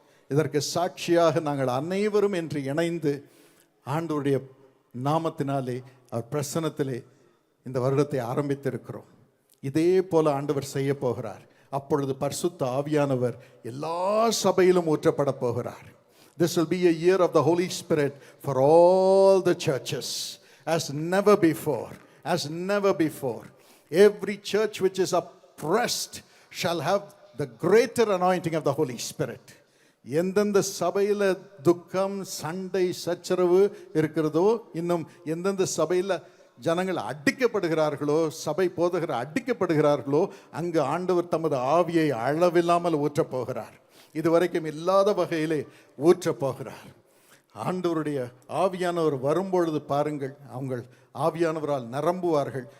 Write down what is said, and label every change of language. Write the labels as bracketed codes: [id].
[ta] இதற்கு சாட்சியாக நாங்கள் அனைவரும் என்று இணைந்து ஆண்டவருடைய நாமத்தினாலே அவர் பிரசன்னத்திலே இந்த வருடத்தை ஆரம்பித்திருக்கிறோம். இதே போல ஆண்டவர் செய்ய போகிறார். அப்பொழுது பரிசுத்த ஆவியானவர் எல்லா சபையிலும் ஊற்றப்பட போகிறார். [en] This will be a year of the Holy Spirit for all the churches as never before. As never before. Every church which is oppressed shall have the greater anointing of the Holy Spirit. [ta] எந்தெந்த சபையில் துக்கம், சண்டை, சச்சரவு இருக்கிறதோ, இன்னும் எந்தெந்த சபையில் ஜனங்கள் அடிக்கப்படுகிறார்களோ, சபை போதகர் அடிக்கப்படுகிறார்களோ, அங்கு ஆண்டவர் தமது ஆவியை அளவில்லாமல் ஊற்றப் போகிறார். இதுவரைக்கும் இல்லாத வகையிலே ஊற்றப் போகிறார். ஆண்டவருடைய ஆவியானவர் வரும்பொழுது பாருங்கள், அவங்க ஆவியானவரால் நிரம்புவார்கள்.